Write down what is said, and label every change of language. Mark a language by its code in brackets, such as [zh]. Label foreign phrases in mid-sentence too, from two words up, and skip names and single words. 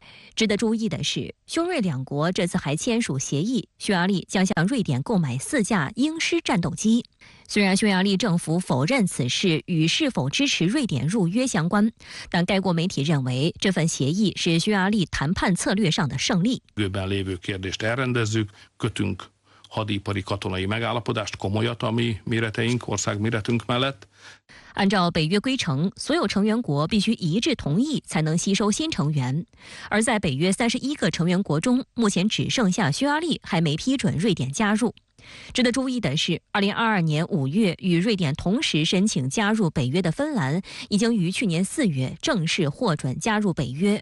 [zh] 值得注意的是，匈瑞两国这次还签署协议，匈牙利将向瑞典购买4架鹰狮战斗机。虽然匈牙利政府否认此事与是否支持瑞典入约相关，但该国媒体认为这份协议是匈牙利谈判策略上的胜利。 [hu] hadipari katonai megállapodást, komolyat a mi méreteink, országméretünk mellett. [zh] 按照北约规程，所有成员国必须一致同意才能吸收新成员。而在北约31个成员国中，目前只剩下匈牙利还没批准瑞典加入。值得注意的是，2022年5月与瑞典同时申请加入北约的芬兰，已经于去年4月正式获准加入北约。